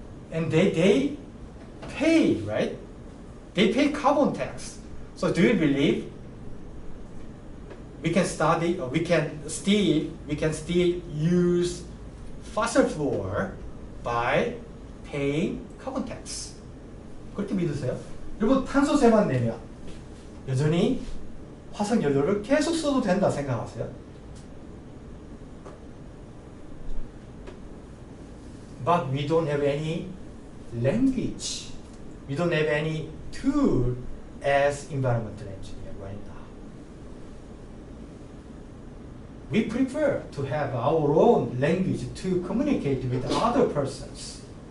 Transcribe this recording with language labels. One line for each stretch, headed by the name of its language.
English: And they pay, right? They pay carbon tax. So do you believe we can study, or we can still use fossil fuel by paying carbon tax?
Korean: 그렇게 믿으세요? 그리고 탄소세만 내면 여전히 화석연료를 계속 써도 된다 생각하세요?
English: But we don't have any language. We don't have any tool as environmental engineer right now. We prefer to have our own language to communicate with other persons.